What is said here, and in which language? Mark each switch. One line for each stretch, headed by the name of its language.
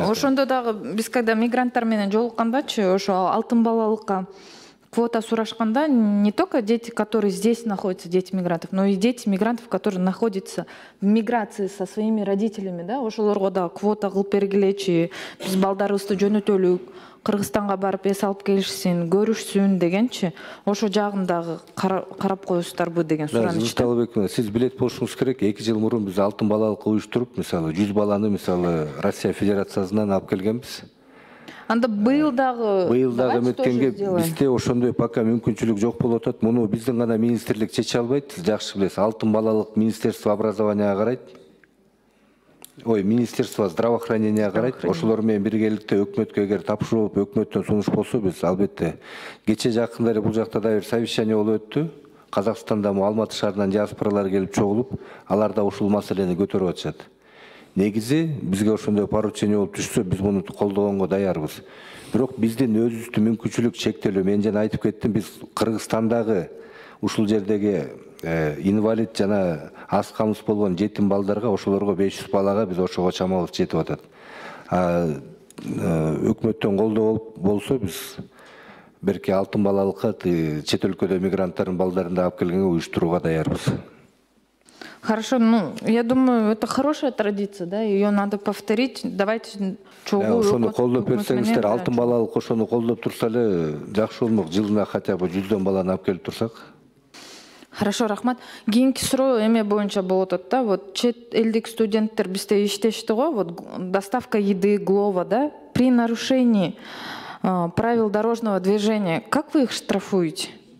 Kyrgyz: Ошондо дагы биз когда мигранттар менен жолуккандачы, ошо алтын балалыкка квота сурашканда
Russian: не только дети, которые здесь находятся, дети мигрантов, но и дети мигрантов, которые находятся в миграции со своими родителями, да?
Kyrgyz: Ошолорго да квота кылып бергилечи, биз балдарыбызды жөнөтөлүк, Кыргызстанга барып эс алып келишсин, көрүшсүн дегенчи, ошо жагын дагы карап коесуздарбы деген сураныч. Талабек, сиз билет болушуңуз керек. 2 жыл мурун биз алтын балалыкка уюштуруп, мисалы 100 баланы мисалы Россия Федерациясынан алып келгенбиз. Анда быйыл дагы эметкенге бизде ошондой пока мүмкүнчүлүк жок болуп атат. Муну биздин гана министрлик чече албайт. Сиз жакшы билесиз. Алтын балалык
Russian: Министерство образования
Kyrgyz: карайт.
Russian: Министерство здравоохранения карайт.
Kyrgyz: Ошолор менен биргеликте өкмөткө эгер тапшырып, өкмөттөн сунуш болсо, биз албетте кече жакында эле бул жакта да бир совещание болуп өттү. Казакстанда Алматы шаарынан диаспоралар келип чогулуп, алар да ушул маселени көтөрүп атышат. Негизи бизге ошондой поручение болуп түшсө, биз муну колдогонго даярбыз. Бирок биздин өзүбүздүн мүмкүнчүлүк чектелүү. Мен жана айтып кеттим, биз Кыргызстандагы ушул жердеги инвалид жана аз камсыз болгон жетим балдарга, ошолорго 500 балага биз ошого чамабыз жетип атат. Өкмөттөн колдоо болсо, биз берки алтын балалыкка чет өлкөдө мигранттардын балдарын алып келгенге уюштурууга даярбыз.
Russian: Хорошо, ну, я думаю, это хорошая традиция, да, ее надо повторить. Давайте
Kyrgyz: чогуу. Ошону колдоп берсеңиздер, алтын балалык ошону колдоп турса эле жакшы болмок. Жылына
Russian: хотя бы
Kyrgyz: 100 баланы алып келип турсак.
Russian: Хорошо, рахмат.
Kyrgyz: Кийинки суроо эме боюнча болуп атат да.
Russian: Вот
Kyrgyz: чет элдик студенттер бизде иштешти го,
Russian: вот доставка еды, Глова, да, при нарушении правил дорожного движения, как вы их штрафуете?